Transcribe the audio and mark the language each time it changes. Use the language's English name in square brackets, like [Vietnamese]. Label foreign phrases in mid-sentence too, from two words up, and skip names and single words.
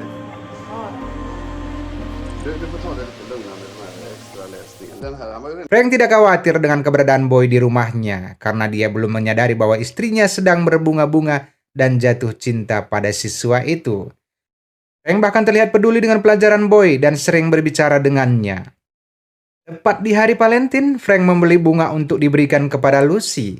[Swedish] Ja. Du får ta det lite lugnare med den här extra läsningen. Den här, han var ju [Indonesian] Frank tidak khawatir dengan keberadaan Boy di rumahnya karena dia belum menyadari bahwa istrinya sedang berbunga-bunga dan jatuh cinta pada siswa itu. Frank bahkan terlihat peduli dengan pelajaran Boy dan sering berbicara dengannya. Tepat di hari Valentine, Frank membeli bunga untuk diberikan kepada Lucy.